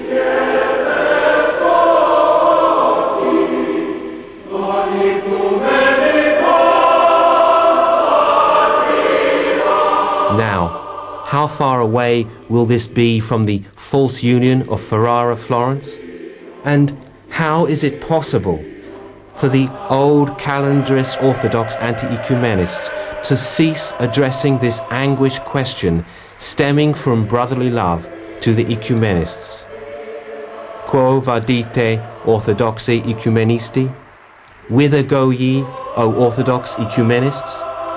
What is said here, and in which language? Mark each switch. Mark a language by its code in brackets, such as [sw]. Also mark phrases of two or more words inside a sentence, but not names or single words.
[en] Now, how far away will this be from the false union of Ferrara Florence? And how is it possible for the old calendarist Orthodox anti-ecumenists to cease addressing this anguished question stemming from brotherly love to the ecumenists? [la] Quo vadite, Orthodoxi ecumenisti? [en] Whither go ye, O Orthodox ecumenists?